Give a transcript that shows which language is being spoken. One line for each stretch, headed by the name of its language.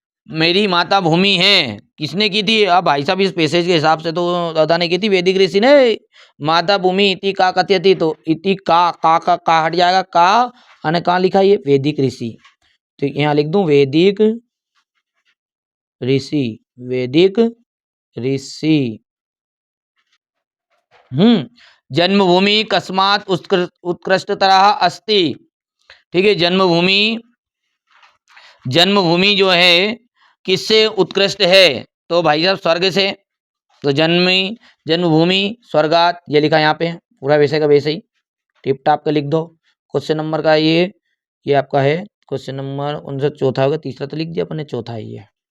Hindi: मेरी माता भूमि है, किसने की थी? अब भाई साहब इस पैसेज के हिसाब से तो दादा ने की थी, वैदिक ऋषि ने।
Sanskrit: माता भूमि इति का कथयति,
Hindi: तो इति का हट जाएगा, का अने कहाँ लिखा है ये? वैदिक ऋषि। तो यहाँ लिख दूं वैदिक ऋषि, वैदिक ऋषि।
Sanskrit: जन्मभूमि कस्मात उत्कृष्टतरः अस्ति।
Hindi: ठीक है, जन्मभूमि, जन्मभूमि जो है किससे उत्कृष्ट है? तो भाई साहब स्वर्ग से। तो जन्मभूमि स्वर्गात, ये लिखा यहाँ पे, पूरा वैसे का वैसे ही टिप टाप का लिख दो। क्वेश्चन नंबर का ये आपका है क्वेश्चन नंबर 59, चौथा होगा, तीसरा तो लिख दिया अपने, चौथा है ये।